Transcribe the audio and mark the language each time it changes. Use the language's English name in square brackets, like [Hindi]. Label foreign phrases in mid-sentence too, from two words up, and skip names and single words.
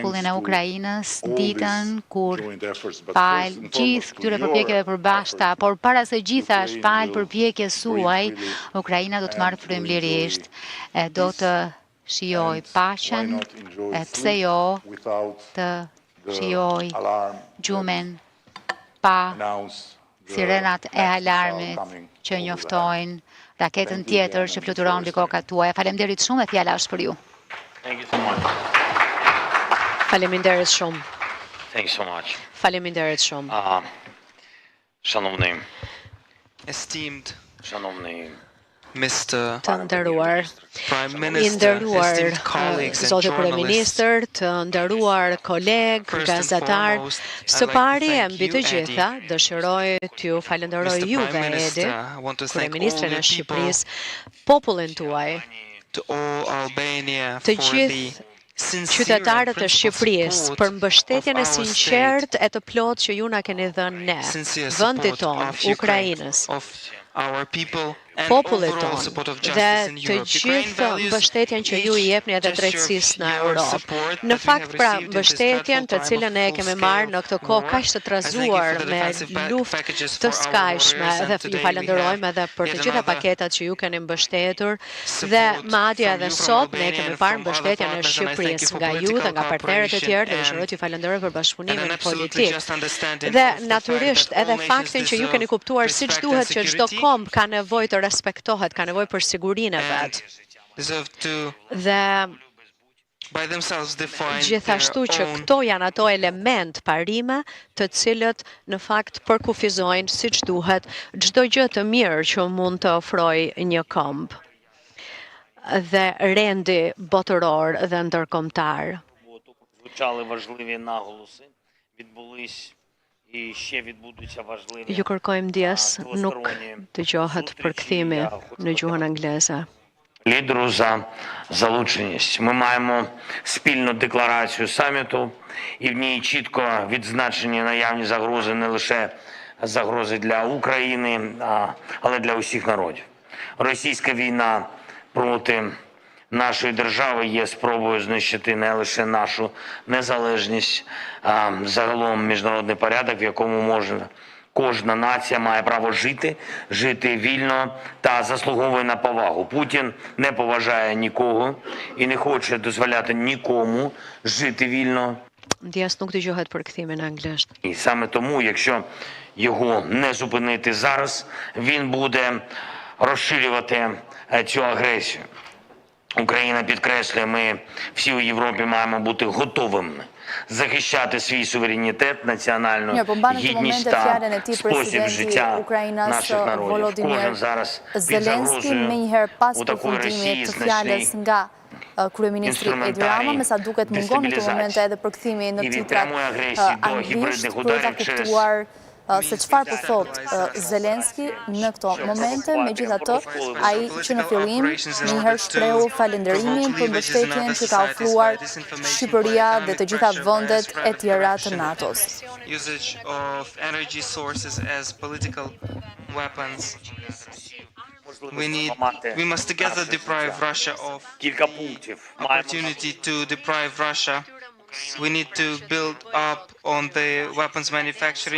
[Albanian] e Ukrainës ditën kur pal gjithë këtyre përpjekjeve përbashkëta, por para se gjithash pal përpjekjes suaj, Ukraina do të marrë frymëlirisht e do të shijoj paqen, e pse jo të shijoj gjumin pa sirenat e alarmit që njoftojnë raketën tjetër që fluturon mbi kokat tuaja. Faleminderit shumë e fjala është për ju. [English] Thank you so much. [Albanian] Faleminderit shumë. [English] Thank you so much. [Albanian] Faleminderit shumë. [Ukrainian] Шановний [English] Esteemed Mr. [Albanian] Të nderuar, [English] Prime [Albanian] i [English] Minister, [Albanian] nderuar [English] esteemed colleagues and [Albanian] Zoti [English] journalists, [Albanian] Kryeministër, të nderuar kolegë, [English] First and [Albanian] gazetar, [English] foremost, I'd [Albanian] së [English] like to [Albanian] pari e [English] thank [Albanian] mbi [English] you, [Albanian] të [English] Edi. [Albanian] gjitha, dëshiroj t'ju falenderoj [English] Mr. [Albanian] juve, [English] Prime Minister, [Albanian] Edi, [English] I want to thank all [Albanian] Kryeministrin [English] the [Albanian] e [English] people, [Albanian] Shqipërisë, popullin tuaj, [English] to all Albania [Albanian] të [English] for [Albanian] gjithë [English] the sincere [Albanian] qytetarët [English] and [Albanian] e Shqipërisë [English] principled [Albanian] për [English] support [Albanian] mbështetjen e [English] of our [Albanian] sinqertë e të plotë që ju na keni dhënë ne, [English] sincere [Albanian] vendit [English] support [Albanian] tonë, [English] of Ukraine, [Albanian] Ukrainës, [English] of our people and [Albanian] popullit [English] overall [Albanian] tonë [English] support of [Albanian] dhe [English] justice in [Albanian] të [English] Europe. Ukraine [Albanian] gjithë [English] values [Albanian] mbështetjen që ju i [English] each [Albanian] jepni edhe [English] gesture of [Albanian] drejtësisë në [English] your [Albanian] Europë. [English] support [Albanian] Në [English] that we [Albanian] fakt, [English] have [Albanian] pra, [English] received in this [Albanian] mbështetjen [English] dreadful [Albanian] të [English] time [Albanian] cilën [English] of [Albanian] e kemi [English] full-scale [Albanian] marrë në këtë kohë [English] war. [Albanian] kaq të [English] I thank you [Albanian] trazuar [English] for the [Albanian] me [English] defensive [Albanian] luftë [English] packages [Albanian] të [English] for our [Albanian] skajshme [English] warriors, and [Albanian] dhe ju [English] today we [Albanian] falenderojmë [English] have [Albanian] edhe për [English] yet [Albanian] të gjitha [English] another [Albanian] paketat që ju keni mbështetur dhe [English] support [Albanian] madje [English] from [Albanian] edhe [English] you, from [Albanian] sot ne [English] Albania [Albanian] kemi [English] and [Albanian] parë [English] from other [Albanian] mbështetjen e [English] partners, and I thank you [Albanian] Shqipërisë [English] for [Albanian] nga ju dhe [English] political [Albanian] nga partnerët e [English] cooperation [Albanian] tjerë dhe dëshiroj [English] and [Albanian] t'ju falenderoj për [English] an [Albanian] bashkëpunimin [English] absolutely [Albanian] politik. [English] just understanding [Albanian] Dhe [English] of the fact [Albanian] natyrisht [English] that [Albanian] edhe [English] all [Albanian] faktin [English] nations [Albanian] që ju keni [English] deserve [Albanian] kuptuar siç [English] respect and [Albanian] duhet që çdo [English] security [Albanian] komb ka nevojë të respektohet, ka nevojë për sigurinë e [English] and [Albanian] vet. [English] deserve to [Albanian] Dhe [English] by themselves define [Albanian] gjithashtu [English] their [Albanian] që [English] own [Albanian] këto janë ato element parime të cilët në fakt përkufizojnë siç duhet çdo gjë të mirë që mund të ofrojë një komb dhe rendi botëror dhe ndërkombëtar. [Ukrainian] Звучали важливі наголоси, відбулись і ще відбудуться важливі [Albanian] Ju kërkojmë ndjes, nuk dëgjohet përkthimi në gjuhën angleze. [Ukrainian] лідеру за залученість. Ми маємо спільну декларацію саміту, і в ній чітко відзначені наявні загрози не лише загрози для України, але для усіх народів. Російська війна проти нашої держави є спробою знищити не лише нашу незалежність, а загалом міжнародний порядок, в якому кожна нація має право жити вільно та заслуговує на повагу. Путін не поважає нікого і не хоче дозволяти нікому жити вільно. [Albanian] Ndjes nuk dëgjohet përkthimi në anglisht. [Ukrainian] І саме тому, якщо його не зупинити зараз, він буде розширювати цю агресію. Україна підкреслює, ми всі у Європі маємо бути готовими захищати свій суверенітет, національну гідність та спосіб життя наших народів. Кожен зараз під загрозою у такої Росії значний [Albanian] kryeministri Edi Rama, me sa duket mungon në këtë momente edhe përkthimi në titrat anglisht, për ta kuptuar se çfarë po thot Zelensky në këto momente. Megjithatë, ai që në fillim njëherë shprehu falënderimin për mbështetjen që ka ofruar Shqipëria dhe të gjitha vendet e tjera të NATO-s. [English] Usage of energy sources as political weapons. We must together deprive Russia of the opportunity to deprive Russia. We need to build up on the weapons manufacturing.